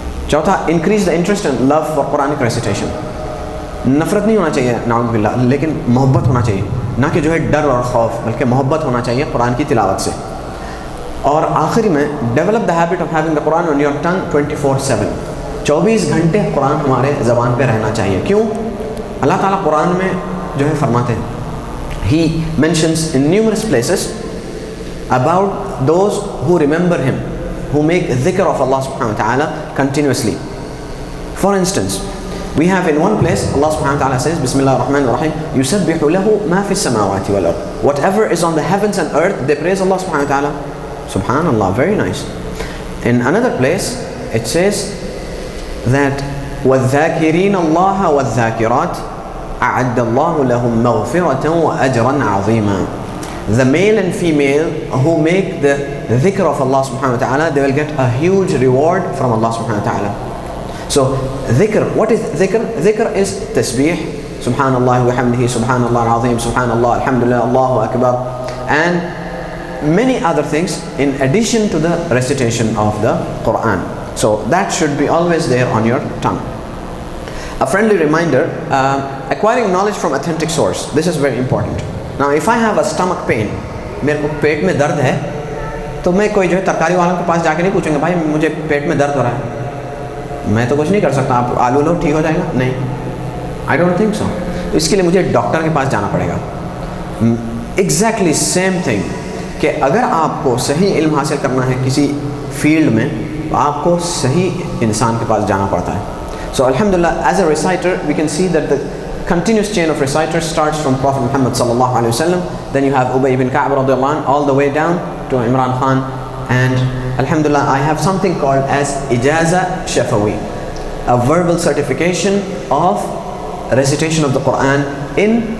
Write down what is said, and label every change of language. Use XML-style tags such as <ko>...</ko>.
<ur>چوتھا</ur> <en>increase the interest and love for Quranic recitation,</en> <ur>نفرت نہیں ہونا چاہیے نعوذ باللہ, لیکن محبت ہونا چاہیے, نہ کہ جو ہے ڈر اور خوف, بلکہ محبت ہونا چاہیے قرآن کی تلاوت سے. اور آخری میں</ur> <en>develop the habit of having the Quran on your tongue 24/7,</en> <ur>24 گھنٹے قرآن ہمارے زبان پہ رہنا چاہیے. کیوں؟ اللہ تعالیٰ قرآن میں جو ہے فرماتے ہیں,</ur> <en>He mentions in numerous places about those who remember Him, who make dhikr of Allah subhanahu wa ta'ala continuously. For instance, we have in one place Allah subhanahu wa ta'ala says Bismillah ar-Rahman ar-Rahim</en> <ar>yusabbihu lahu ma fi as-samawati wal ard,</ar> <en>whatever is on the heavens and earth they praise Allah subhanahu wa ta'ala. Subhanallah, very nice. In another place it says that</en> <ar>وَالذَّاكِرِينَ اللَّهَ وَالذَّاكِرَاتِ أَعَدَّ اللَّهُ لَهُمْ مَغْفِرَةً وَأَجْرًا عَظِيمًا.</ar> <en>The male and female who make the dhikr of Allah subhanahu wa ta'ala, they will get a huge reward from Allah subhanahu wa ta'ala. So dhikr, what is dhikr? Dhikr is tasbih, subhanallah wa hamdihi, subhanallah al-azim, subhanallah, alhamdulillah, Allahu akbar, and many other things in addition to the recitation of the Quran. So that should be always there on your tongue. A friendly reminder, acquiring knowledge from authentic source, this is very important. Now if I have a stomach pain,</en> <ur>میرے کو پیٹ میں درد ہے, تو میں کوئی جو ہے ترکاری والوں کے پاس جا کے نہیں پوچھوں گا بھائی مجھے پیٹ میں درد ہو رہا ہے, میں تو کچھ نہیں کر سکتا, آپ آلو لو ٹھیک ہو جائے گا, نہیں,</ur> <en>I don't think so.</en> <ur>اس کے لیے مجھے ڈاکٹر کے پاس جانا پڑے گا.</ur> <en>exactly same thing</en> <ur>کہ اگر آپ کو صحیح علم حاصل کرنا ہے کسی فیلڈ میں, تو آپ کو صحیح انسان کے پاس جانا پڑتا ہے.</ur> <en>So alhamdulillah, as a reciter we can see that the continuous chain of reciters starts from Prophet Muhammad sallallahu alaihi wasallam, then you have Ubay ibn Ka'b radiyallahu anhu, all the way down to Imran Khan, and alhamdulillah I have something called as Ijaza Shafawi, a verbal certification of recitation of the Quran in</en>